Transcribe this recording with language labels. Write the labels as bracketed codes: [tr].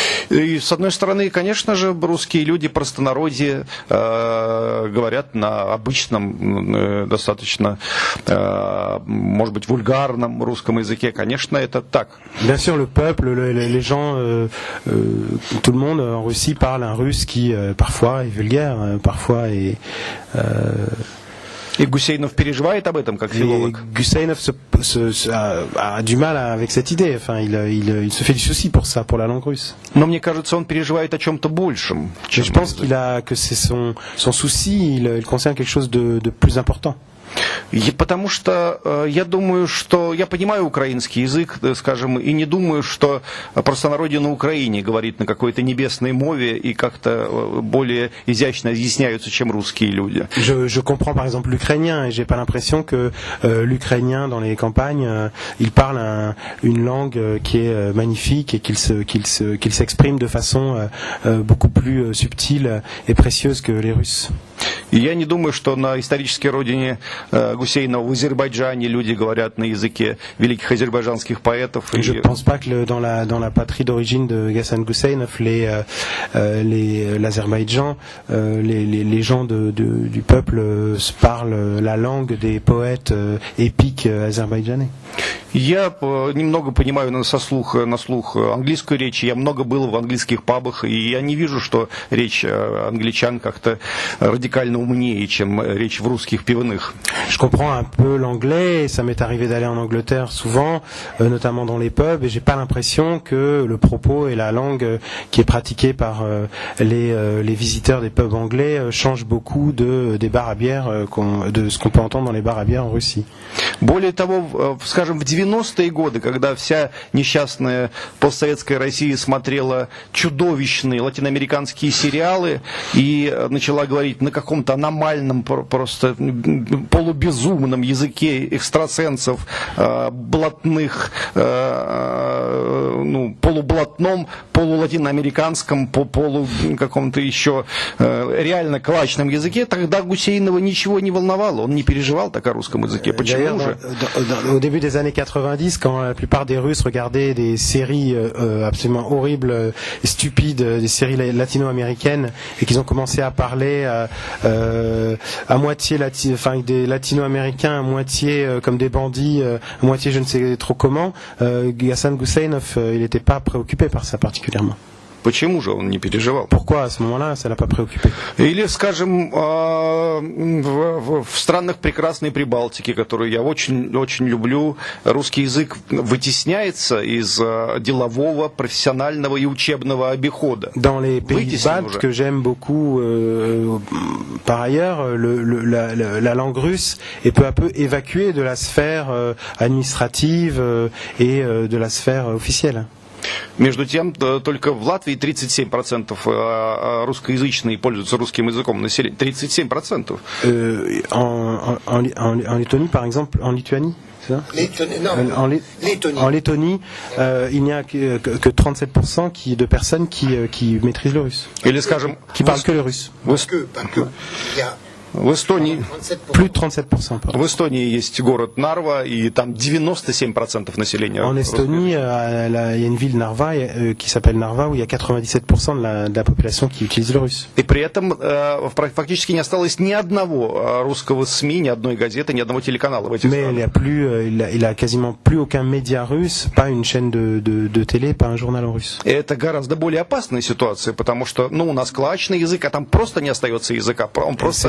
[ru] И, с одной стороны, конечно же, русские люди, простонародье, говорят на обычном, достаточно, может быть, вульгарном русском языке. Конечно, это так. [fr] Bien sûr, le peuple, les gens, tout le monde en Russie parle un russe qui parfois est vulgaire, parfois est... [ru] И Гусейнов переживает об этом как филолог. [fr] Гусейнов a du mal avec cette idée. Enfin, il se fait du souci pour ça, pour la langue russe. [ru] Но мне кажется, он переживает о чем-то большем. [fr] Je pense que c'est son souci. Il concerne quelque chose de plus important. [ru] Потому что я думаю, что я понимаю украинский язык, скажем, и не думаю, что простонародье на Украине говорит на какой-то небесной мове и как-то более изящно изъясняются, чем русские люди. [fr] Je comprends par exemple l'ukrainien et j'ai pas l'impression que l'ukrainien dans les campagnes il parle une langue qui est magnifique et qu'il s'exprime de façon beaucoup plus subtile et précieuse que les Russes. [ru] И я не думаю, что на исторической родине Гусейнова в Азербайджане люди говорят на языке великих азербайджанских поэтов. [fr] Je ne pense pas que dans la patrie d'origine de Ghassan Guseynov, l'Azerbaïdjan, les gens du peuple parlent la langue des poètes épiques azerbaïdjanais. [ru] Я немного понимаю на слух английскую речь, я много был в английских пабах, и я не вижу, что речь англичан как-то радикально умнее, чем речь в русских пивных. [fr] Je comprends un peu l'anglais, et ça m'est arrivé d'aller en Angleterre souvent, notamment dans les pubs, et j'ai pas l'impression que le propos et la langue qui est pratiquée par les visiteurs des pubs anglais change beaucoup des bars à bière, de ce qu'on peut entendre dans les bars à bière en Russie. [ru] Более того, скажем, в 90-е годы, когда вся несчастная постсоветская Россия смотрела чудовищные латиноамериканские сериалы и начала говорить на каком-то аномальном, просто полубезумном языке экстрасенсов, блатных, полублатном, полулатиноамериканском, полу каком-то еще реально клачном языке, тогда Гусейнова ничего не волновало, он не переживал так о русском языке. Почему же? [fr] Au début des années 90, quand la plupart des Russes regardaient des séries absolument horribles, stupides, des séries latino-américaines, et qu'ils ont commencé à parler à moitié des latino-américains, à moitié comme des bandits, à moitié je ne sais trop comment, Ghassan Guseynov, il n'était pas préoccupé par ça particulièrement. [ru] Почему же он не переживал? [fr] Pourquoi à ce moment-là ça l'a pas préoccupé? [ru] Или, скажем, в странах прекрасной Прибалтики, которую я очень люблю, русский язык вытесняется из делового, профессионального и учебного обихода. [fr] Dans les pays baltes que j'aime beaucoup, par ailleurs, la langue russe est peu à peu évacuée de la sphère administrative et de la sphère officielle. [ru] Между тем, только в Латвии 37% русскоязычные пользуются русским языком населения. 37%. [fr] En Lettonie, par exemple, en Lituanie, c'est ça? En Lettonie, il n'y a que 37% de personnes qui maîtrisent le russe. [ru] Или, скажем, [fr] qui parlent que le russe. Pas que. Il y a [ru] В Эстонии, [fr] Plus de 37%. Pardon. [ru] в Эстонии есть город Нарва, и там 97% населения. [fr] En Estonie, il y a une ville Narva qui s'appelle Narva où il y a 97% de la population qui utilise le russe. [ru] И при этом фактически не осталось ни одного русского СМИ, ни одной газеты, ни одного телеканала в этих [fr] Mais il a quasiment plus aucun média russe, pas une chaîne de télé, pas un journal en russe. [ru] И это гораздо более опасная ситуация, потому что, у нас клачный язык, а там просто не остается языка, он просто